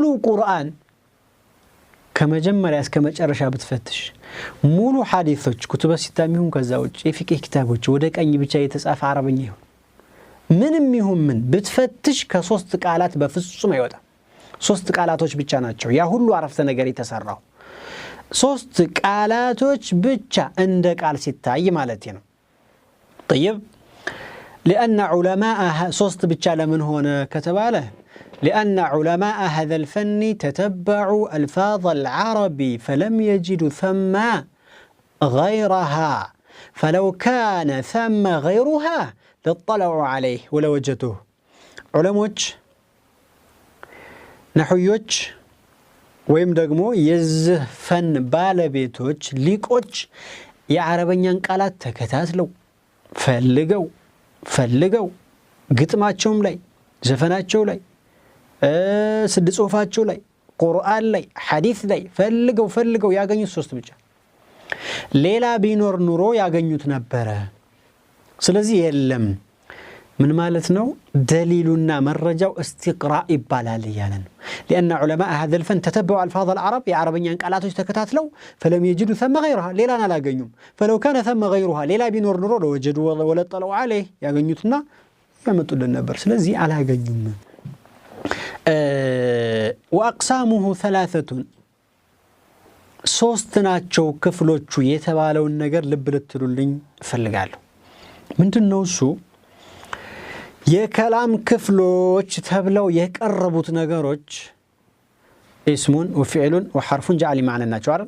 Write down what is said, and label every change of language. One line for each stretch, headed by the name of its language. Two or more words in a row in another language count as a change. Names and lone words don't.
Amharic: ቁርአን ከመጀመሪያ እስከ መጨረሻ ብትፈትሽ ሙሉ ሐዲሶች ኩቱበ ሲታ ይሁን ከዛ ውጭ የፊቅህ ኪታቦች ወደ ቀኝ ብቻ የተጻፈ አረበኛ ይሁን ምንም ይሁን ምን ብትፈትሽ ከሶስት ቃላት በፍጹም አይወጣም። ሶስት ቃላቶች ብቻ ናቸው ያ ሁሉ አረፍተ ነገር የተሰራው። ሶስት ቃላቶች ብቻ እንደ ቃል ሲታይ ማለት ነው።
Arabic: طيب لأن علماء
Amharic: ሶስት ብቻ ለምን ሆነ ከተባለ
Arabic: لأن علماء هذا الفن تتبعوا ألفاظ العربي فلم يجدوا ثم غيرها فلو كان ثم غيرها لاطلعوا عليه ولوجدوه علماء
Amharic: نحويوች ወይም ደግሞ የዚህ ፈን ባለቤቶች ሊቆች የአረበኛን ቃላት ተከታትለው ፈልገው ግጥማቸውም ላይ ዘፈናቸው ላይ ስድ ጽሁፋቸው ላይ ቁርአን ላይ ሐዲስ ላይ ፈልገው ያገኙት ሶስት ብቻ። ሌላ ቢኖር ኑሮ ያገኙት ነበረ። ስለዚህ የለም ምን ማለት ነው?
Arabic: دليلنا مرجع استقراء
Amharic: ይባላል እያለ ነው።
Arabic: لأن علماء هذا الفن تتبعوا ألفاظ العرب
Amharic: የአረበኛን ቃላቶች ተከታትለው
Arabic: فلم يجدوا ثم غيرها
Amharic: ሌላን አላገኙም።
Arabic: فلو كان ثم غيرها
Amharic: ሌላ ቢኖር ኑሮ
Arabic: لوجدوه ولاطلعوا
Amharic: عليه ያገኙትና ያመጡልን ነበር። ስለዚህ አላገኙም።
Arabic: وأقسامه ثلاثة
Amharic: ሶስት ናቸው ክፍሎቹ የተባለውን ነገር ልብ ልትሉልኝ እፈልጋለሁ። ምንድነው እሱ? የከላም ክፍሎች ተብለው የቀረቡት ነገሮች
Arabic: اسم وفعل وحرف جاء لمعنى
Amharic: ናቸው አይደል?